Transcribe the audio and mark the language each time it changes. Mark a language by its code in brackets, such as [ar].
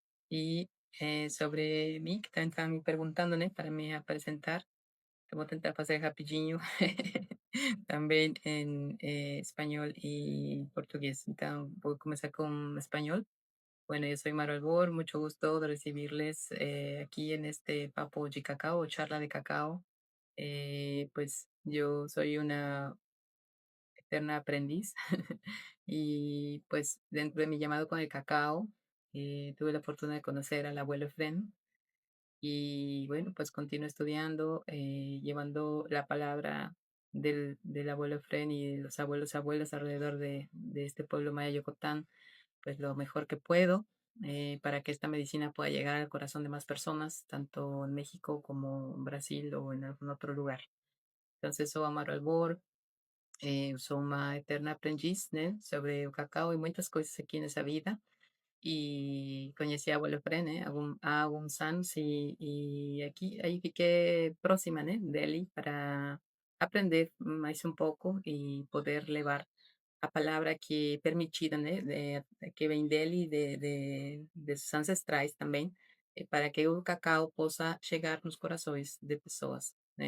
[pt] E sobre mim, que estão me perguntando, né, para me apresentar, eu vou tentar fazer rapidinho, também em espanhol e português. Então, vou começar com espanhol. [es] Bueno, yo soy Maro Albor, mucho gusto de recibirles aquí en este Papo de Cacao, charla de cacao. Pues yo soy una eterna aprendiz y pues dentro de mi llamado con el cacao, tuve la fortuna de conocer al abuelo Efren y bueno, pues continúo estudiando, llevando la palabra del abuelo Efren y de los abuelos abuelas alrededor de este pueblo maya Yocotán, pues lo mejor que puedo, para que esta medicina pueda llegar al corazón de más personas, tanto en México como en Brasil o en algún otro lugar. [pt] Entonces, sou Amaro Albor, sou uma eterna aprendiz, né, sobre o cacau e muitas coisas aqui nessa vida. [es] Y conocí a [pt] Abuelo Fren, há alguns anos e aqui aí fiquei próxima, né, dele para aprender mais um pouco e poder levar a palavra que é permitida, né, que vem dele e de seus ancestrais também, para que o cacau possa chegar nos corações de pessoas, né.